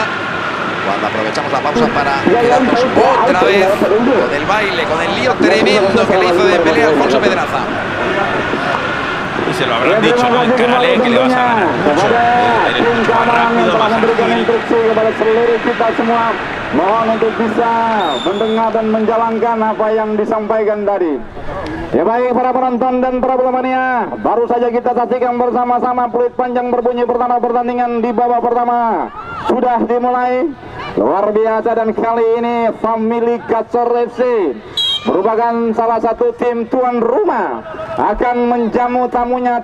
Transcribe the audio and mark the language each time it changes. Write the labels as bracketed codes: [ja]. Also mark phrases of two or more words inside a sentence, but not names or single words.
[es] Cuando aprovechamos la pausa para quedarnos otra vez con el baile, con el lío tremendo que le hizo Dembélé a Alfonso Pedraza. Y se lo habrán dicho, ¿no? Encárale, que le vas a ganar mucho. Eres mucho más rápido, más ágil. [id] Mohon untuk bisa mendengar dan menjalankan apa yang disampaikan tadi. Ya baik para penonton dan para pemania, baru saja kita saksikan bersama-sama peluit panjang berbunyi pertama pertandingan di babak pertama sudah dimulai. Luar biasa, dan kali ini Family Gacor FC merupakan salah satu tim tuan rumah akan menjamu tamunya.